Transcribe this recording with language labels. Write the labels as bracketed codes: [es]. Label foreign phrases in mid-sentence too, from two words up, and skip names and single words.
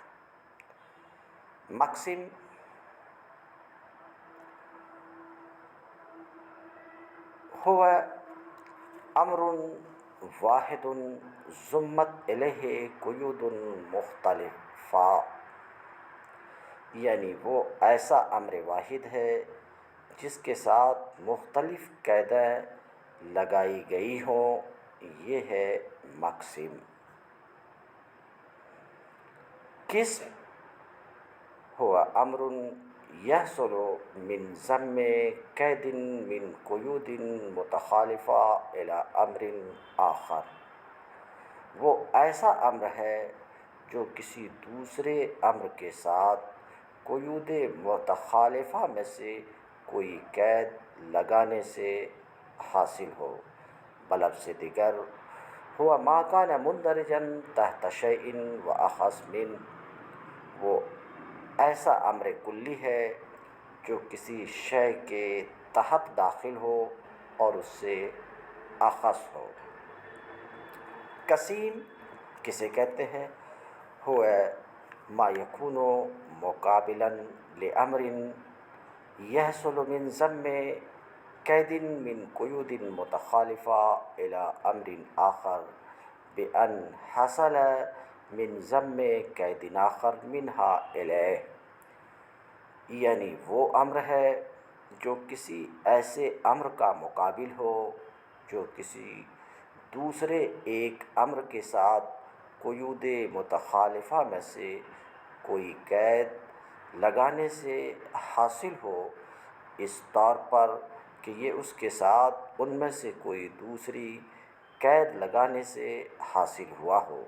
[ur] مقسم ہوا [ar] امر واحد ضمت الیہ قیود مختلفہ، [ur] یعنی وہ ایسا امر واحد ہے جس کے ساتھ مختلف قاعدیں لگائی گئی ہوں، یہ ہے مقسم۔ قسم ہوا [ar] امر یحصل من ضم قید من قیود متخالفہ الی امر آخر، [ur] وہ ایسا امر ہے جو کسی دوسرے امر کے ساتھ [ar] قیود متخالفہ [ur] میں سے کوئی قید لگانے سے حاصل ہو۔ بلفظ دیگر ہوا [ar] ما کان مندرجا تحت شیء واخص من، [ur] وہ ایسا امر کلی ہے جو کسی شے کے تحت داخل ہو اور اس سے اخص ہو۔ قسیم کسے کہتے ہیں؟ [ar] ہوا ما یکون مقابلا لامر یحصل من ضم قید من قیود متخالفہ الی امر آخر بان حصل من ضم قید آخر منہا الیہ، [ur] یعنی وہ امر ہے جو کسی ایسے امر کا مقابل ہو جو کسی دوسرے ایک امر کے ساتھ [ar] قیود متخالفہ [ur] میں سے کوئی قید لگانے سے حاصل ہو، اس طور پر کہ یہ اس کے ساتھ ان میں سے کوئی دوسری قید لگانے سے حاصل ہوا ہو۔